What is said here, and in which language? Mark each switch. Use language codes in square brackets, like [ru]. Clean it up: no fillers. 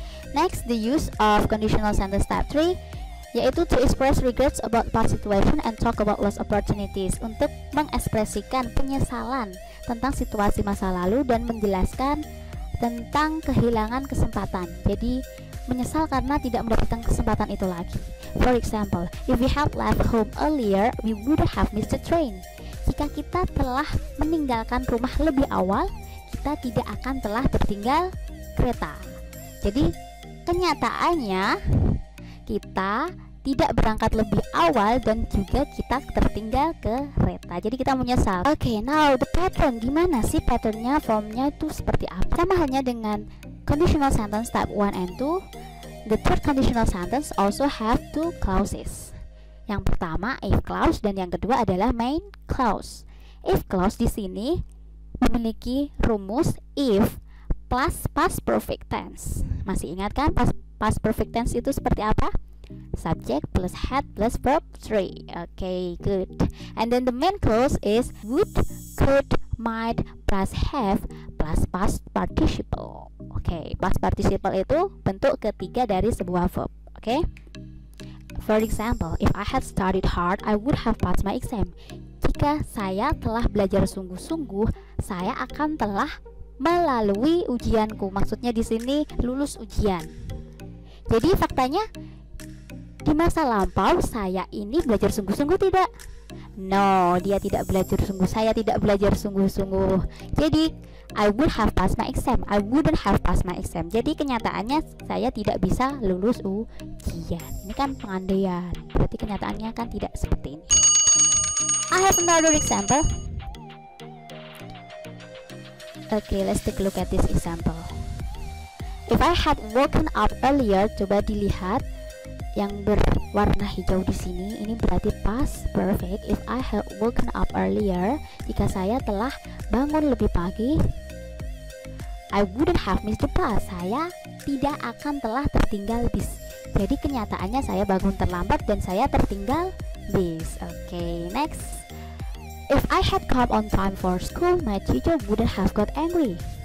[en] Next, the use of conditional sentence type 3 yaitu to express regrets about past situation and talk about lost opportunities, [id] untuk mengekspresikan penyesalan tentang situasi masa lalu dan menjelaskan tentang kehilangan kesempatan. Jadi menyesal karena tidak mendapatkan kesempatan itu lagi. [en] For example, if we had left home earlier, we would have missed the train. [id] Jika kita telah meninggalkan rumah lebih awal, kita tidak akan telah tertinggal kereta. Jadi kenyataannya kita tidak berangkat lebih awal dan juga kita tertinggal kereta. Jadi kita menyesal. [en] Now the pattern, [id] gimana sih patternnya, formnya itu seperti apa? Sama halnya dengan [en] conditional sentence type 1 and 2. The third conditional sentence also have two clauses. [id] Yang pertama if clause dan yang kedua adalah main clause. If clause di sini memiliki rumus if plus past perfect tense. Masih ingat kan past perfect tense itu seperti apa? [en] Subject plus had plus verb 3. Good. And then the main clause is would, could, might plus have plus past participle. [id] Past participle itu bentuk ketiga dari sebuah verb. [en] For example, if I had studied hard, I would have passed my exam. [id] Jika saya telah belajar sungguh-sungguh, saya akan telah melalui ujianku. Maksudnya di sini lulus ujian. Jadi faktanya di masa lampau saya ini belajar sungguh-sungguh tidak? No, dia tidak belajar sungguh. Saya tidak belajar sungguh-sungguh. [en] Jadi I would have passed my exam. I wouldn't have passed my exam. [id] Jadi kenyataannya saya tidak bisa lulus ujian. Ini kan pengandaian. Berarti kenyataannya kan tidak seperti ini. [en] I have another example. Let's take a look at this example. If I had woken up earlier, [id] coba dilihat yang berwarna hijau di sini, ini berarti past perfect. [en] If I had woken up earlier, [id] jika saya telah bangun lebih pagi, [en] I wouldn't have missed the bus. [id] Saya tidak akan telah tertinggal bis. Jadi kenyataannya saya bangun terlambat dan saya tertinggal bis. [en] Next. If I had come on time for school, my teacher wouldn't have got angry.